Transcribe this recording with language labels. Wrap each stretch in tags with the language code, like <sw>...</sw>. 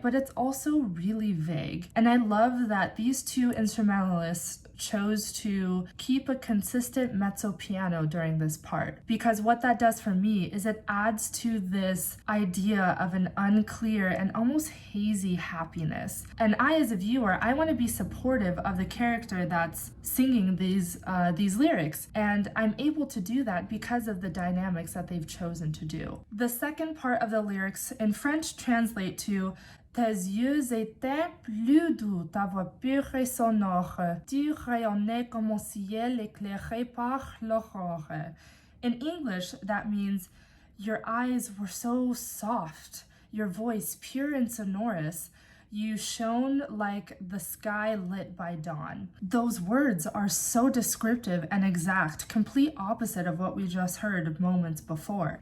<en>But it's also really vague. And I love that these two instrumentalists chose to keep a consistent mezzo piano during this part, because what that does for me is it adds to this idea of an unclear and almost hazy happiness. And I, as a viewer, I want to be supportive of the character that's singing these lyrics, and I'm able to do that because of the dynamics that they've chosen to do. The second part of the lyrics in French translate to</en> <fr>Tes yeux étaient plus doux, ta voix pure et sonore, tu rayonnais comme un ciel éclairé par l'aurore.</fr> <en>In English, that means your eyes were so soft, your voice pure and sonorous, you shone like the sky lit by dawn. Those words are so descriptive and exact, complete opposite of what we just heard moments before.</en>